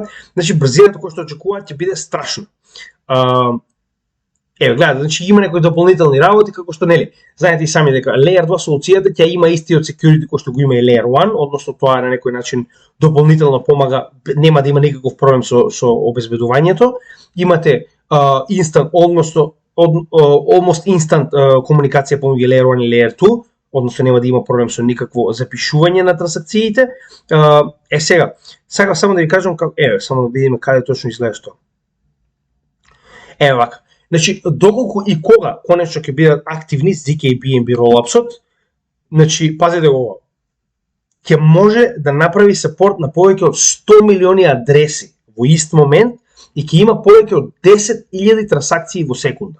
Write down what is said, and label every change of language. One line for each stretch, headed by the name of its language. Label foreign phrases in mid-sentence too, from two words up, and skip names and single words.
Macedonian: Значи брзината која што очекуваат ќе биде страшна. Еве гледате, значи има некои дополнителни работи како што нели. Знаете и сами дека Layer 2 солуцијата ќе има истиот security кој што го има и Layer 1, односно тоа на некој начин дополнително помага, нема да има никаков проблем со обезбедувањето. Имате
English: instant, almost instant
Macedonian: комуникација помеѓу Layer 1 и Layer 2, односно нема да има проблем со никакво запишување на трансакциите. Сега, сакам само да ви кажам како, само да видиме каде точно изгледа што. Вака. Значи, доколку и кога конечно ќе бидат активни ZK-BNB rollups-от, значи, пазете го, ќе може да направи сапорт на повеќе од 100 милиони адреси во ист момент и ќе има повеќе од 10.000 трансакции во секунда.